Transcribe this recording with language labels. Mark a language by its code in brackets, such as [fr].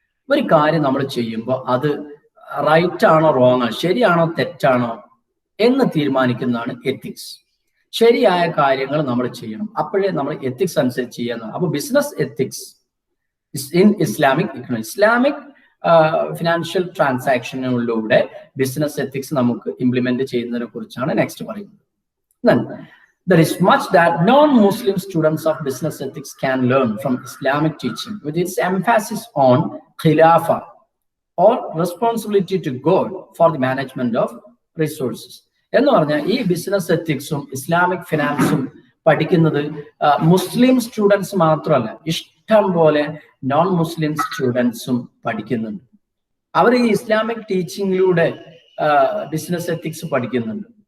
[ml] ഒരു കാര്യം നമ്മൾ ചെയ്യുമ്പോൾ അത് റൈറ്റ് ആണോ റോങ് ആണോ, ശരിയാണോ തെറ്റാണോ എന്ന് തീരുമാനിക്കുന്നതാണ് എത്തിക്സ്. ശരിയായ കാര്യങ്ങൾ നമ്മൾ ചെയ്യണം, അപ്പോഴേ നമ്മൾ എത്തിക്സ് അനുസരിച്ച് ചെയ്യുന്നത്. അപ്പൊ [en] business ethics in Islamic economics, [ml] Islamic financial ട്രാൻസാക്ഷനുകളിലൂടെ business ethics നമുക്ക് ഇംപ്ലിമെന്റ് ചെയ്യുന്നതിനെ കുറിച്ചാണ് നെക്സ്റ്റ് പറയുന്നത്. [en] There is much that non-Muslim students of business ethics can learn from Islamic teaching, with its emphasis on khilafah or responsibility to God for the management of resources. [ml] എന്ന് പറഞ്ഞാൽ ഈ business എത്തിക്സും Islamic ഫിനാൻസും പഠിക്കുന്നത് മുസ്ലിം students മാത്രമല്ല, ഇഷ്ടം പോലെ non മുസ്ലിം സ്റ്റുഡൻസും പഠിക്കുന്നുണ്ട്. അവർ ഈ Islamic ടീച്ചിങ്ങിലൂടെ business ethics പഠിക്കുന്നുണ്ട്.